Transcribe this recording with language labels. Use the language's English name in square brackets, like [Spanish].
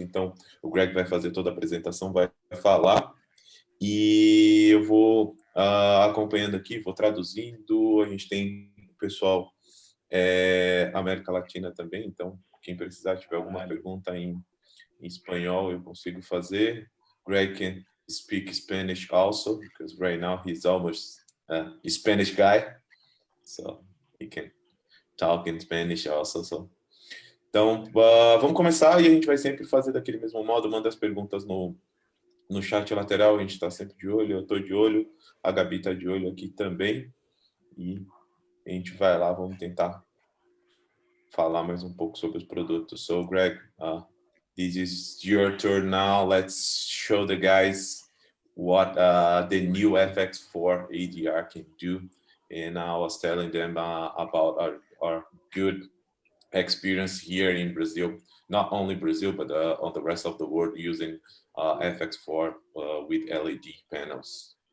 [Portuguese] Então, o Greg vai fazer toda a apresentação, vai falar. E eu vou acompanhando aqui, vou traduzindo. A gente tem o pessoal América Latina também, então quem precisar, tiver alguma pergunta em espanhol, eu consigo fazer. [English] Greg can speak Spanish also, because right now he's almost a Spanish guy, so he can talk in Spanish also. So. [Portuguese] Então, vamos começar e a gente vai sempre fazer daquele mesmo modo, manda as perguntas no chat lateral, a gente está sempre de olho, eu estou de olho, a Gabi está de olho aqui também, e a gente vai lá, vamos tentar falar mais um pouco sobre os produtos. [English] So, Greg, this is your turn now. Let's show the guys what the new FX4HDR can do. And I was telling them about our good experience here in Brazil, not only Brazil, but on the rest of the world using FX4 with LED panels.